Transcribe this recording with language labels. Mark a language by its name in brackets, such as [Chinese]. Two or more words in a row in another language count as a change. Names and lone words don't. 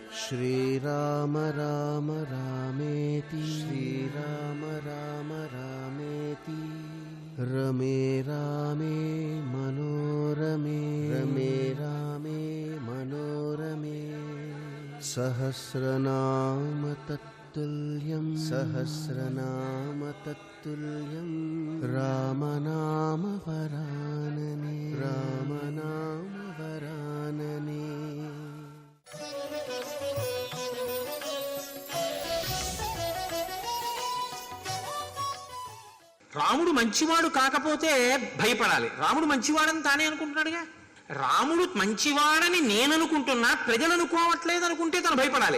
[Sanskrit] श्रीराम राम रामेति श्रीराम राम रामेति रमे रामे मनोरमे रमे रामे मनोरमे सहस्रनाम तत्तुल्यं सहस्रनाम तत्तुल्यं रामनाम वरानने रामनाम वरानने। [Telugu] రాముడు మంచివాడు కాకపోతే భయపడాలి. రాముడు మంచివాడని తానే అనుకుంటున్నాడుగా. రాముడు మంచివాడని నేను అనుకుంటున్నా, ప్రజలు అనుకోవట్లేదు అనుకుంటే తను భయపడాలి.